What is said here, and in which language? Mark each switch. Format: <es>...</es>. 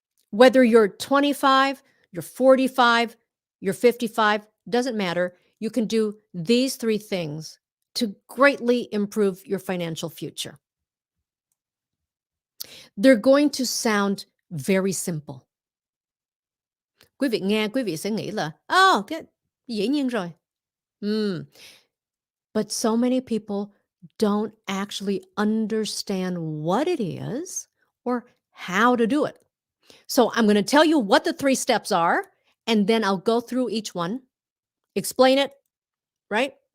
<en>Whether you're 25, you're 45, you're 55, doesn't matter. You can do these three things to greatly improve your financial future. They're going to sound very simple.</en> <vi>Quý vị nghe, quý vị sẽ nghĩ là, cái dĩ nhiên rồi.</vi> <en>But so many people don't actually understand what it is or how to do it. So I'm going to tell you what the three steps are, and then I'll go through each one, explain it, right?</en>